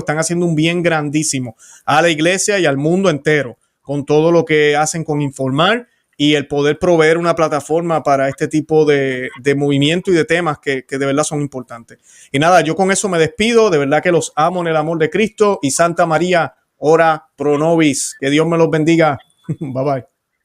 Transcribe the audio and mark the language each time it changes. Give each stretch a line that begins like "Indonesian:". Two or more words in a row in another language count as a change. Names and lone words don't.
Spanish: Están haciendo un bien grandísimo a la iglesia y al mundo entero con todo lo que hacen con informar y el poder proveer una plataforma para este tipo de movimiento y de temas que de verdad son importantes. Y nada, yo con eso me despido. De verdad que los amo en el amor de Cristo, y Santa María,
Latin: ora pro nobis.
Spanish: Que Dios me los bendiga.
English: Bye bye.